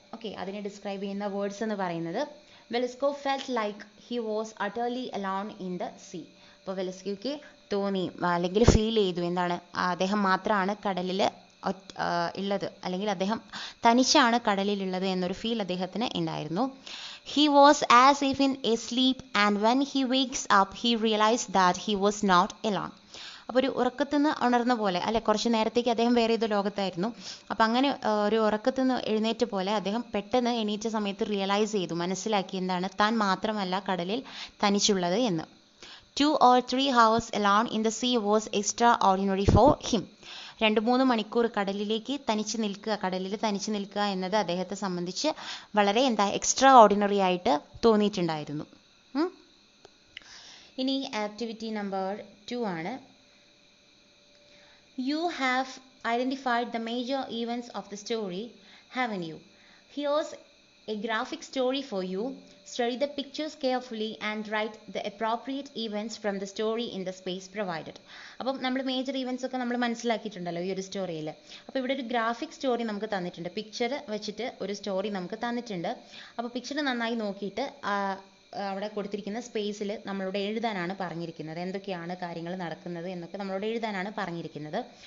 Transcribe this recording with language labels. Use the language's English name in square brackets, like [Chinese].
[English] okay, [Malayalam] അതിനെ describe ചെയ്യുന്ന words എന്ന് പറയുന്നത് [English] Velasco felt like he was utterly alone in the sea. [Malayalam] അപ്പോൾ വെലസ്കോയ്ക്ക് തോന്നി അല്ലെങ്കിൽ ഫീൽ ചെയ്തു എന്താണ്, അദ്ദേഹം മാത്രമാണ് കടലിൽ ഉള്ളത്, അല്ലെങ്കിൽ അദ്ദേഹം തനിച്ചാണ് കടലിലുള്ളത് എന്നൊരു ഫീൽ അദ്ദേഹത്തിന് ഉണ്ടായിരുന്നു. [English] He was as if in a sleep, and when he wakes up he realized that he was not alone. [Malayalam] അപ്പോൾ ഒരു ഉറക്കത്തിൽ നിന്ന് ഉണർന്ന പോലെ അല്ലെ, കുറച്ച് നേരത്തേക്ക് അദ്ദേഹം വേറെ ഏതോ ലോകത്തായിരുന്നു. അപ്പം അങ്ങനെ ഒരു ഉറക്കത്തിൽ നിന്ന് എഴുന്നേറ്റ പോലെ അദ്ദേഹം പെട്ടെന്ന് എണീറ്റ സമയത്ത് റിയലൈസ് ചെയ്തു, മനസ്സിലാക്കി എന്താണ്, താൻ മാത്രമല്ല കടലിൽ തനിച്ചുള്ളത് എന്ന്. [English] 2 or 3 hours alone in the sea was extraordinary for him. [Malayalam] 2-3 മണിക്കൂർ കടലിലേക്ക് തനിച്ച് നിൽക്കുക, കടലിൽ തനിച്ച് നിൽക്കുക എന്നത് അദ്ദേഹത്തെ സംബന്ധിച്ച് വളരെ എക്സ്ട്രാ ഓർഡിനറി ആയിട്ട് തോന്നിയിട്ടുണ്ടായിരുന്നു. ഇനി ആക്ടിവിറ്റി നമ്പർ 2 ആണ്. [English] You have identified the major events of the story, haven't you? Here's a graphic story for you. Study the pictures carefully and write the appropriate events from the story in the space provided. [Malayalam] അപ്പം നമ്മൾ major events ഒക്കെ നമ്മൾ മനസ്സിലാക്കിയിട്ടുണ്ടല്ലോ ഈ ഒരു സ്റ്റോറിയിൽ. അപ്പോൾ ഇവിടെ ഒരു graphic story നമുക്ക് തന്നിട്ടുണ്ട്, പിക്ചർ വെച്ചിട്ട് ഒരു സ്റ്റോറി നമുക്ക് തന്നിട്ടുണ്ട്. അപ്പോൾ പിക്ചർ നന്നായി നോക്കിയിട്ട് അവിടെ കൊടുത്തിരിക്കുന്ന സ്പേസിൽ നമ്മളോട് എഴുതാനാണ് പറഞ്ഞിരിക്കുന്നത്, എന്തൊക്കെയാണ് കാര്യങ്ങൾ നടക്കുന്നത് എന്നൊക്കെ നമ്മളോട് എഴുതാനാണ് പറഞ്ഞിരിക്കുന്നത്.